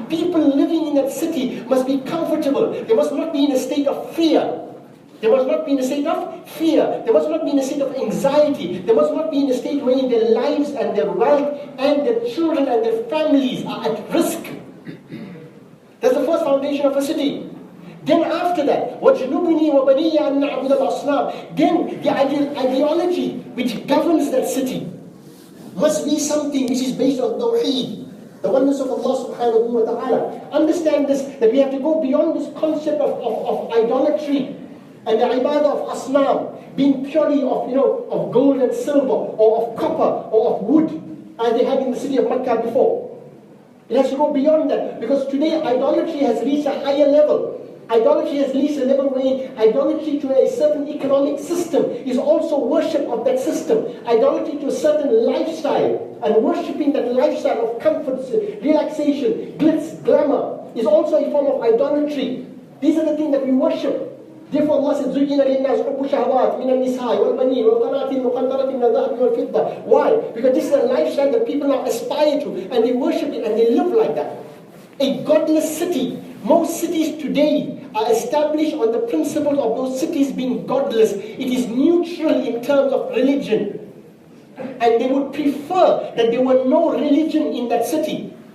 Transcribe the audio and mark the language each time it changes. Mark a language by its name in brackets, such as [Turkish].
[English] People living in that city must be comfortable. They must not be in a state of fear. They must not be in a state of fear. They must not be in a state of anxiety. They must not be in a state where their lives and their wealth and their children and their families are at risk. That's the first foundation of a city. Then after that, [Arabic] وَجْنُبْنِي وَبَنِيَّ أَن نَعْبُدَ الْأَصْنَامِ. [English] Then the ideology which governs that city must be something which is based on Tawheed, the oneness of Allah subhanahu wa ta'ala. Understand this, that we have to go beyond this concept of idolatry and the ibadah of asnam, being purely of gold and silver, or of copper, or of wood, as they had in the city of Makkah before. It has to go beyond that, because today idolatry has reached a higher level. Idolatry has reached a level where idolatry to a certain economic system is also worship of that system. Idolatry to a certain lifestyle and worshipping that lifestyle of comfort, relaxation, glitz, glamour is also a form of idolatry. These are the things that we worship. Therefore Allah said, [Arabic] زُيِّنَ لِلنَّاسِ حُبُّ الشَّهَوَاتِ مِنَ النِّسَاءِ وَالْبَنِينَ وَالْقَنَاطِيرِ الْمُقَنطَرَةِ مِنَ الذَّهَبِ وَالْفِضَّةِ. [English] Why? Because this is a lifestyle that people now aspire to, and they worship it and they live like that. A godless city. Most cities today are established on the principle of those cities being godless. It is neutral in terms of religion. And they would prefer that there were no religion in that city.